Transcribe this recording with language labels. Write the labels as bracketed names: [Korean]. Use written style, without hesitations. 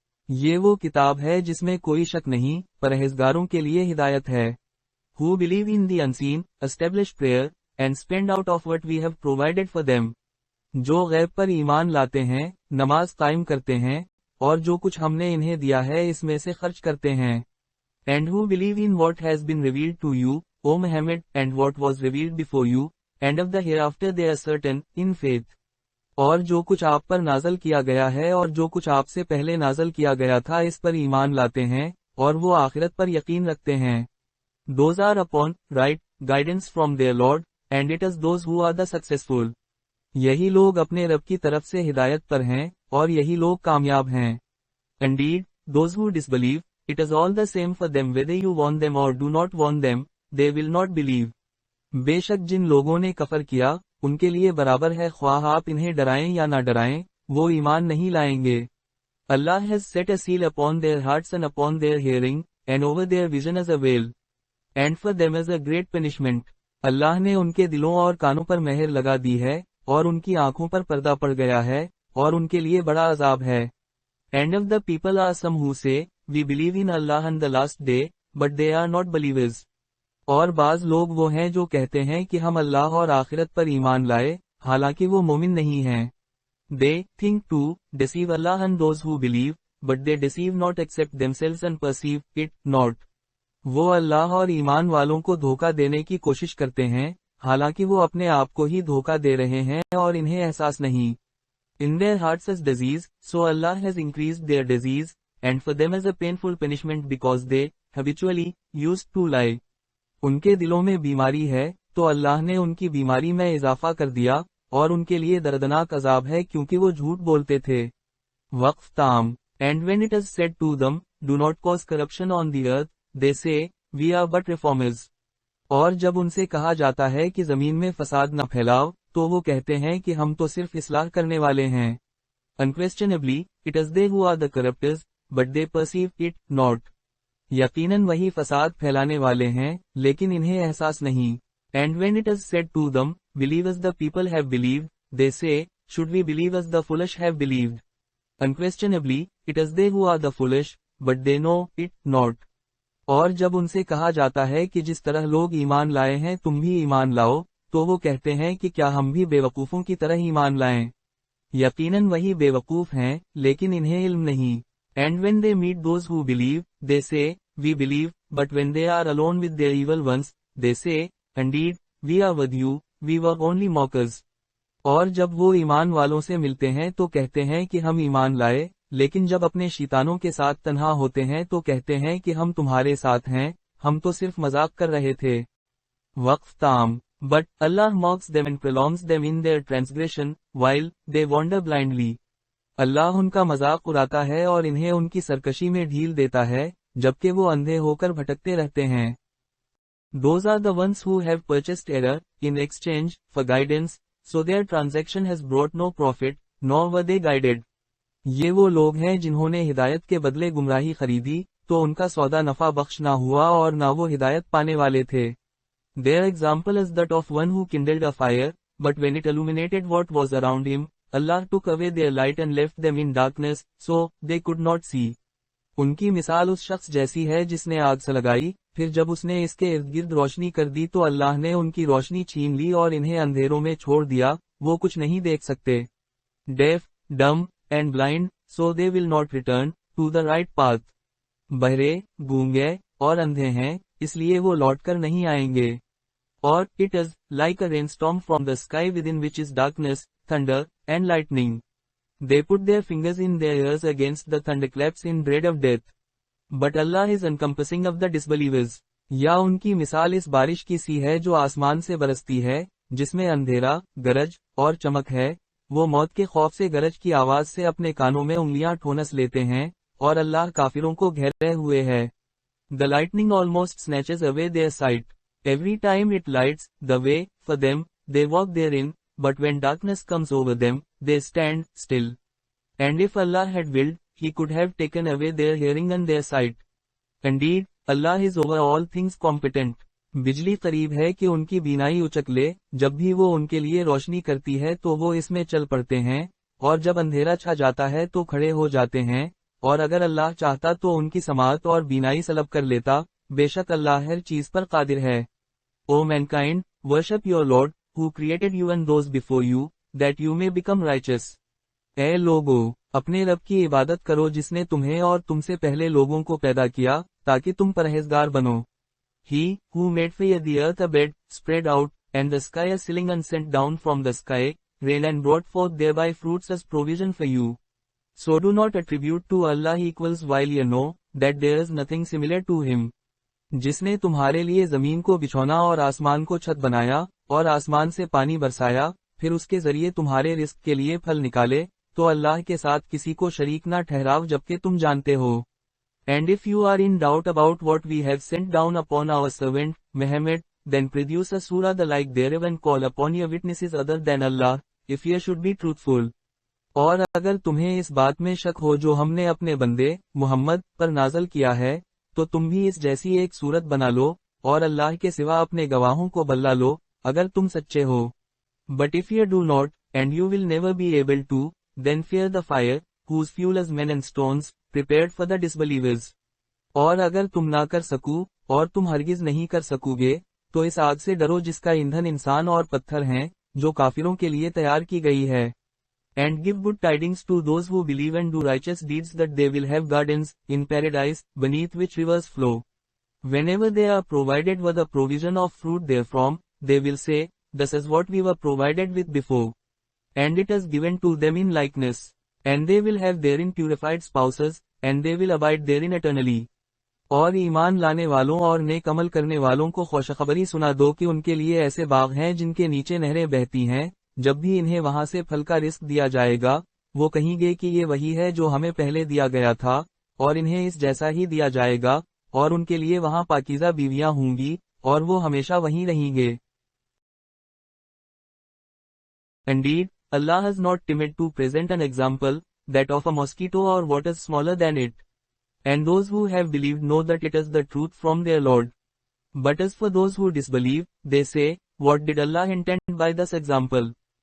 [Hindi] ये वो किताब है जिसमें कोई शक नहीं, परहेजगारों के लिए हिदायत है। [English] Who believe in the unseen, establish prayer, and spend out of what we have provided for them. [Hindi] जो गैब पर ईमान लाते हैं, नमाज कायम करते हैं, और जो कुछ हमने इन्हें दिया है इसमें से खर्च करते हैं। [English] And who believe in what has been revealed to you, O Muhammad, and what was revealed before you, and of the hereafter they are certain, in faith. [Hindi] और जो कुछ आप पर नाजल किया गया है और जो कुछ आपसे पहले नाजल किया गया था इस पर ईमान लाते हैं, और वो आखिरत पर यकीन रखते हैं। [English] Those are upon, right, guidance from their Lord, and it is those who are the successful. [Hindi] यही लोग अपने रब की तरफ से हिदायत पर हैं, और यही लोग कामयाब हैं। [English] Indeed, those who disbelieve, it is all the same for them whether you warn them or do not warn them, they will not believe. [Hindi] बेशक जिन लोगों ने कफर किया, उनके लिए बराबर है ख्वाह आप इन्हें डराएं या ना डराएं, वो ईमान नहीं लाएंगे। [English] Allah has set a seal upon their hearts and upon their hearing, and over their vision as a veil. And for them is a great punishment. [Hindi] अल्लाह ने उनके दिलों और कानों पर मेहर लगा दी है, और उनकी आंखों पर पर्दा पड़ गया है, और उनके लिए बड़ा अजाब है। [English] And of the people are some who say, We believe in Allah and the last day, but they are not believers. [Hindi] और बाज लोग वो हैं जो कहते हैं कि हम अल्लाह और आखिरत पर ईमान लाए, हालांकि वो मोमिन नहीं हैं। [English] They think to deceive Allah and those who believe, but they deceive not except themselves and perceive it not. [Hindi] वो अल्लाह और ईमान वालों को धोखा देने की कोशिश करते हैं, हालांकि वो अपने आप को ही धोखा दे रहे हैं और इन्हें एहसास नहीं। [English] In their hearts is disease, so Allah has increased their disease, and for them is a painful punishment because they, habitually, used to lie. [Hindi] उनके दिलों में बीमारी है, तो अल्लाह ने उनकी बीमारी में इजाफा कर दिया, और उनके लिए दर्दनाक अजाब है क्योंकि वो झूठ बोलते थे। [Arabic] वक्फ ताम। [English] And when it is said to them, do not cause corruption on the earth, they say, we are but reformers. [Hindi] और जब उनसे कहा जाता है कि जमीन में फसाद न फैलाओ, तो वो कहते हैं कि हम तो सिर्फ इस्लाह करने वाले हैं। [English] Unquestionably, it is they who are the corrupters, but they perceive it not. [Hindi] यकीनन वही फसाद फैलाने वाले हैं, लेकिन इन्हें एहसास नहीं। [English] And when it is said to them, believe as the people have believed, they say, should we believe as the foolish have believed? Unquestionably, it is they who are the foolish, but they know it not. [Hindi] और जब उनसे कहा जाता है कि जिस तरह लोग ईमान लाए हैं तुम भी ईमान लाओ, तो वो कहते हैं कि क्या हम भी बेवकूफ़ों की तरह ईमान लाएं? यकीनन वही बेवकूफ़ हैं, लेकिन इन्हें इल्म नहीं। [English] And when they meet those who believe, they say, we believe, but when they are alone with their evil ones, they say, indeed, we are with you, we were only mockers. [Hindi] और जब वो ईमान वालों से मिलते हैं तो कहते हैं कि हम ईमान लाए, लेकिन जब अपने शैतानों के साथ तन्हा होते हैं तो कहते हैं कि हम तुम्हारे साथ हैं, हम तो सिर्फ मजाक कर रहे थे। [Arabic] वक्फ ताम। [English] But Allah mocks them and prolongs them in their transgression, while they wander blindly. [Hindi] अल्लाह उनका मजाक उड़ाता है और इन्हें उनकी सरकशी में ढील देता है, जबकि वो अंधे होकर भटकते रहते हैं। [English] Those are the ones who have purchased error, in exchange, for guidance, so their transaction has brought no profit, nor were they guided. [Hindi] ये वो लोग हैं जिन्होंने हिदायत के बदले गुमराही खरीदी, तो उनका सौदा नफा बख्श ना हुआ और ना वो हिदायत पाने वाले थे। [English] Their example is that of one who kindled a fire, but when it illuminated what was around him, Allah took away their light and left them in darkness, so they could not see. [Hindi] उनकी मिसाल उस शख्स जैसी है जिसने आग से लगाई, फिर जब उसने इसके इर्द गिर्द रोशनी कर दी तो अल्लाह ने उनकी रोशनी छीन ली और इन्हें अंधेरों में छोड़ दिया, वो कुछ नहीं देख सकते। [English] Deaf, dumb and blind, so they will not return to the right path. [Hindi] बहरे, गूंगे और अंधे हैं, इसलिए वो लौटकर नहीं आएंगे। और [English] It is like a rainstorm from the sky within which is darkness, thunder and lightning. They put their fingers in their ears against the thunderclaps in dread of death. But Allah is encompassing of the disbelievers. [Hindi] या उनकी मिसाल इस बारिश की सी है जो आसमान से बरसती है, जिसमें अंधेरा, गरज और चमक है। वो मौत के खौफ से गरज की आवाज से अपने कानों में उंगलियां ठोनस लेते हैं, और अल्लाह काफिरों को घेरे हुए है। [English] The lightning almost snatches away their sight. Every time it lights the way for them, they walk therein, but when darkness comes over them, they stand still. And if Allah had willed, He could have taken away their hearing and their sight. Indeed, Allah is over all things competent. [Hindi] बिजली करीब है कि उनकी बीनाई उचक ले, जब भी वो उनके लिए रोशनी करती है तो वो इसमें चल पड़ते हैं, और जब अंधेरा छा जाता है तो खड़े हो जाते हैं, और अगर अल्लाह चाहता तो उनकी समाअत और बीनाई सलब कर लेता, बेशक अल्लाह हर चीज पर कादिर है। [English] O mankind, worship your Lord, who created you and those before you, that you may become righteous. [Hindi] ऐ लोगो, अपने रब की इबादत करो जिसने तुम्हें और तुमसे पहले लोगों को पैदा किया, ताकि तुम परहेजगार बनो। [English] He, who made for the earth a bed, spread out, and the sky a ceiling and sent down from the sky, rain and brought forth thereby fruits as provision for you. So do not attribute to Allah equals while you know, that there is nothing similar to him. [Hindi] जिसने तुम्हारे लिए जमीन को बिछौना और आसमान को छत बनाया, और आसमान से पानी बरसाया, फिर उसके जरिए तुम्हारे रिस्क के लिए फल निकाले, तो अल्लाह के साथ किसी को शरीक ना ठहराओ जबकि तुम जानते हो। [English] And if you are in doubt about what we have sent down upon our servant, Muhammad, then produce a surah the like thereof and call upon your witnesses other than Allah, if you should be truthful. [Hindi] और अगर तुम्हें इस बात में शक हो जो हमने अपने बंदे, मुहम्मद, पर नाजल किया है, तो तुम भी इस जैसी एक सूरत बना लो, और अल्लाह के सिवा अपने गवाहों को बल्ला लो, अगर तुम सच्चे हो। [English] But if you do not, and you will never be able to, then fear the fire, whose fuel is men and stones, prepared for the disbelievers. [Hindi] और अगर तुम ना कर सकू, और तुम हरगिज नहीं कर सकोगे, तो इस आग से डरो जिसका ईंधन इंसान और पत्थर हैं, जो काफिरों के लिए तैयार की गई है। [English] And give good tidings to those who believe and do righteous deeds that they will have gardens, in paradise, beneath which rivers flow. Whenever they are provided with a provision of fruit therefrom, they will say, this is what we were provided with before. And it is given to them in likeness. And they will have therein purified spouses, and they will abide therein eternally. [Hindi] और ईमान लाने वालों और नेक अमल करने वालों को खुशखबरी सुना दो कि उनके लिए ऐसे बाग हैं जिनके नीचे नहरें बहती हैं, जब भी इन्हें वहां से फल का रिस्क दिया जाएगा, वो कहेंगे कि ये वही है जो हमें पहले दिया गया था, और इन्हें इस जैसा ही दिया जाएगा, और उनके लिए वहां पाकीज़ा बीवियां होंगी, और वो हमेशा वहीं रहेंगे। [English] Indeed, Allah has not timid to present an example, that of a mosquito or what is smaller than it. And those who have believed know that it is the truth from their Lord. But as for those who disbelieve, they say, what did Allah intend by this example?